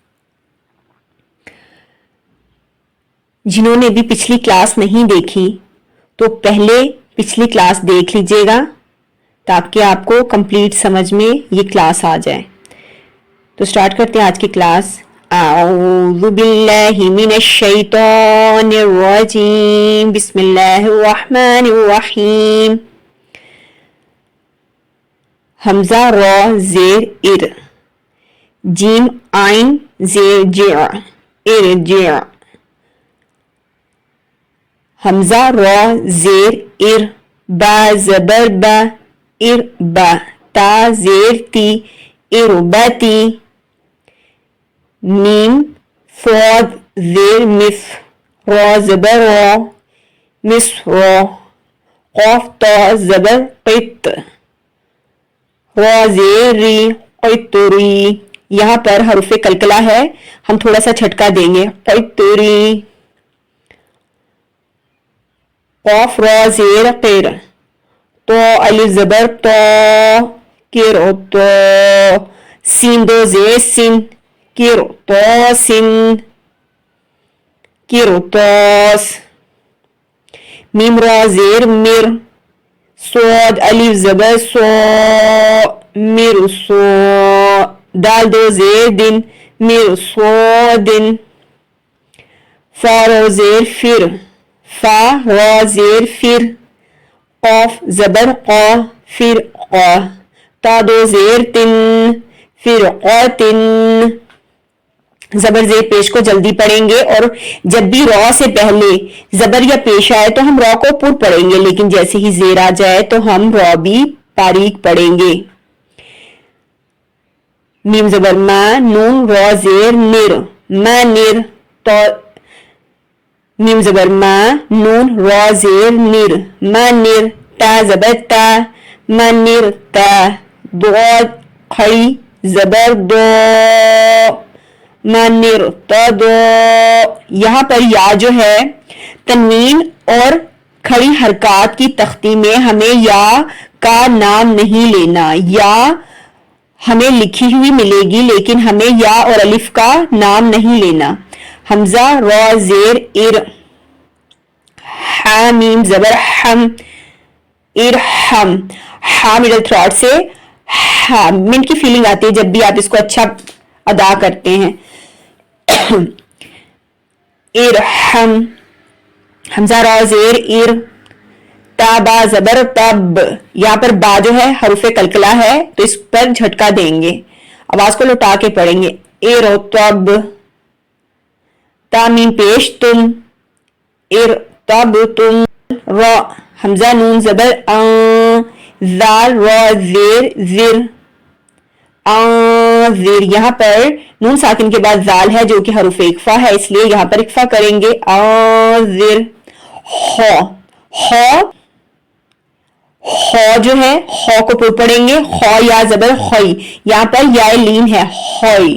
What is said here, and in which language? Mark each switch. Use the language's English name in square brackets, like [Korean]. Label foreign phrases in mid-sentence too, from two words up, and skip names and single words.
[Urdu] جنہوں نے بھی پچھلی کلاس نہیں دیکھی تو پہلے پچھلی کلاس دیکھ لیجئے گا تاکہ آپ کو کمپلیٹ سمجھ میں یہ کلاس آ جائے۔ تو سٹارٹ کرتے ہیں آج کی کلاس۔ [Arabic] اعوذ باللہ من الشیطان الرجیم، بسم اللہ الرحمن الرحیم۔ [Urdu] حمزہ را زیر ار، جیم عین زیر جع، ارجع۔ حمزہ را زیر ار، با زبر با، اربا، تا زیر تی، اربتی۔ میم صاد زیر مس، را زبر را، مصر۔ قاف تا زبر قط، را زیر ری، قطری۔ یہاں پر حرف قلقلہ ہے، ہم تھوڑا سا جھٹکا دیں گے، قطری۔ قاف را زیر قیر، تو الف زبر تو، قرطا۔ سین دو زیر سن، قرطاسن، قرطاس۔ میم را زیر مر، صاد الف زبر سو، مرسو۔ دال دو زیر دن، مرصودن۔ فا را زیر فر، فا را زیر فر۔ قاف زبر قا، فرقا۔ تا دو زیر تن، فرقاتن۔ زبر زیر پیش کو جلدی پڑھیں گے، اور جب بھی را سے پہلے زبر یا پیش آئے تو ہم را کو پر پڑھیں گے، لیکن جیسے ہی زیر آ جائے تو ہم را بھی باریک پڑھیں گے۔ میم زبر ما، نون را زیر نر، منر۔ تو میم زبر ما، نون را زیر نر، منر۔ تا زبر تا، منر تا۔ ضاد کھڑی زبر دو، منر تدو۔ یہاں پر یا جو ہے تنوین اور کھڑی حرکات کی تختی میں ہمیں یا کا نام نہیں لینا۔ یا ہمیں لکھی ہوئی ملے گی لیکن ہمیں یا اور الف کا نام نہیں لینا۔ حمزہ را زیر ار، حامیم زبر حم، ارحم۔ ہا [English] middle throat [Urdu] سے منٹ کی فیلنگ آتی ہے جب بھی آپ اس کو اچھا ادا کرتے ہیں۔ ارحم۔ حمزہ را زیر ار، تا با زبر تب۔ یہاں پر با جو ہے حرف قلقلہ ہے تو اس پر جھٹکا دیں گے، آواز کو لوٹا کے پڑھیں گے۔ ارتب۔ تا میم پیش تم، ارتب تم۔ را حمزہ نون زبر آن، زال را زیر زر، آنذر۔ یہاں پر نون ساکن کے بعد زال ہے جو کہ حروف اقفا ہے، اس لیے یہاں پر اقفا کریں گے، آنذر۔ خو، خو، خو جو ہے خو کو پر پڑھیں گے، خو یا زبر خوئی، یہاں پر یا لین ہے، خوئی۔